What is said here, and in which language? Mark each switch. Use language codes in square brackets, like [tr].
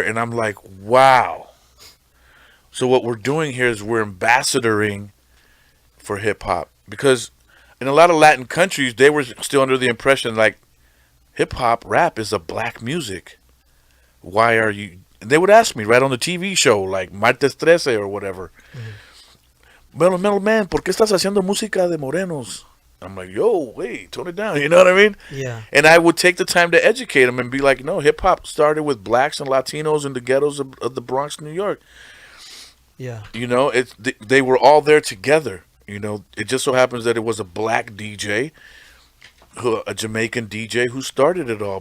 [en] And I'm like, wow. So what we're doing here is we're ambassadoring for hip-hop. Because in a lot of Latin countries, they were still under the impression, like, hip-hop, rap is a black music. Why are you... And they would ask me right on the TV show, like Martes 13 or whatever. [es] Mellow Man, ¿por qué estás haciendo música de morenos? [en] I'm like, yo, wait, tone it down. You know what I mean? Yeah. And I would take the time to educate them and be like, no, hip hop started with blacks and Latinos in the ghettos of the Bronx, New York. Yeah. They were all there together. It just so happens that it was a black DJ, a Jamaican DJ who started it all.